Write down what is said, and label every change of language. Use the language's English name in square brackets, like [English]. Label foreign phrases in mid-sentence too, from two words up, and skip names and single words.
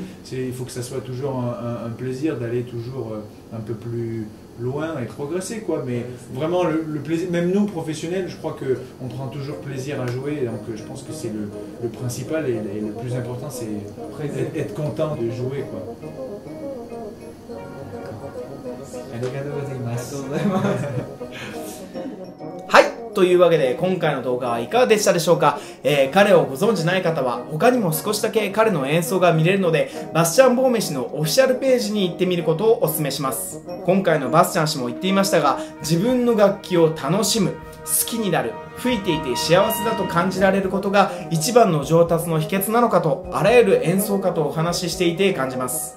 [French] Il faut que ça soit toujours un plaisir d'aller toujours un peu plus loin et progresser, quoi. Mais vraiment le plaisir, même nous professionnels, je crois qu'on prend toujours plaisir à jouer. Donc je pense que c'est le principal et le plus important, c'est être content de jouer, quoi. [Japanese] ありがとうございます。はい。というわけで今回の動画はいかがでしたでしょうか。彼をご存知ない方は他にも少しだけ彼の演奏が見れるのでバスチャン・ボーメ氏のオフィシャルページに行ってみることをお勧めします。今回のバスチャン氏も言っていましたが自分の楽器を楽しむ、好好きになる、吹いていて幸せだと感じられることが一番の上達の秘訣なのかと、あらゆる演奏家とお話ししていて感じます。